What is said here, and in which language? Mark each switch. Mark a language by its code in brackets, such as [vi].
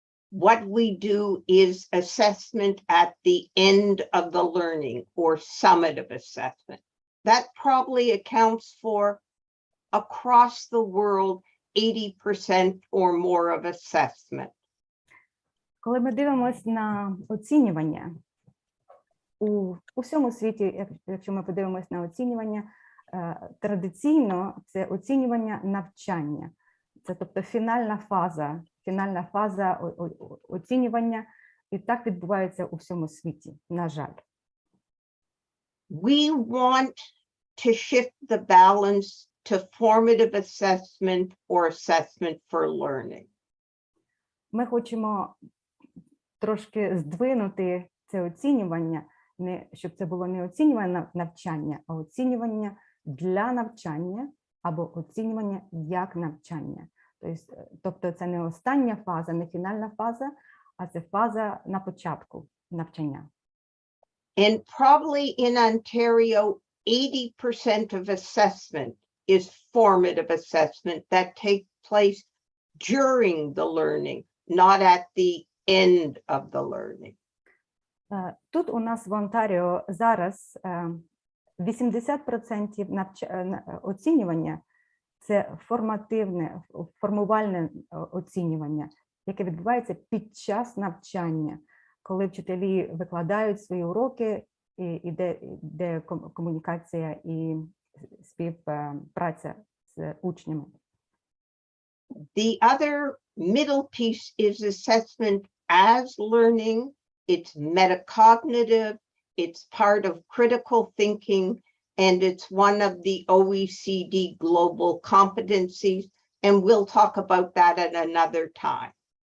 [en] what we do is assessment at the end of the learning or summative assessment. That probably accounts for across the world 80% or more of assessment. [uk] Коли ми дивимося на оцінювання, у всьому світі, якщо ми подивимося на оцінювання, традиційно це оцінювання навчання. Це, тобто, фінальна фаза оцінювання, і так відбувається у всьому світі, на жаль. [en] We want to shift the balance to formative assessment or assessment for learning. [uk] Ми хочемо трошки здвинути це оцінювання, щоб це було не оцінювання навчання, а оцінювання для навчання або оцінювання як навчання. Тобто це не остання фаза, не фінальна фаза, а це фаза на початку навчання. [en] And probably in Ontario, 80% of assessment is formative assessment that takes place during the learning, not at the end of the learning. [uk] Тут у нас в Онтаріо зараз 80% оцінювання – це формувальне оцінювання, яке відбувається під час навчання, коли вчителі викладають свої уроки, і де комунікація і співпраця з учнями. [en] The other middle piece is assessment as learning. It's metacognitive, it's part of critical thinking, and it's one of the OECD global competencies, and we'll talk about that at another time.